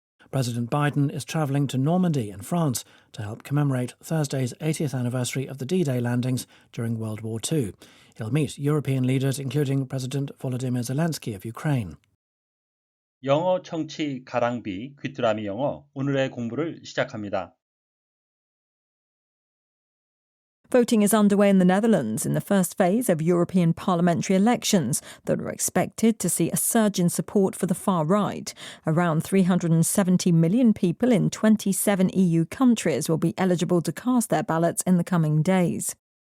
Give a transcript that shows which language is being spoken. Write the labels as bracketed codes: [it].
[en] President Biden is travelling to Normandy in France to help commemorate Thursday's 80th anniversary of the D-Day landings during World War II. He'll meet European leaders, including President Volodymyr Zelensky of Ukraine. [ko] 영어 청취 가랑비 귀뚜라미 영어 오늘의 공부를 시작합니다. [en] Voting is underway in the Netherlands in the first phase of European parliamentary elections that are expected to see a surge in support for the far right. Around 370 million people in 27 EU countries will be eligible to cast their ballots in the coming days.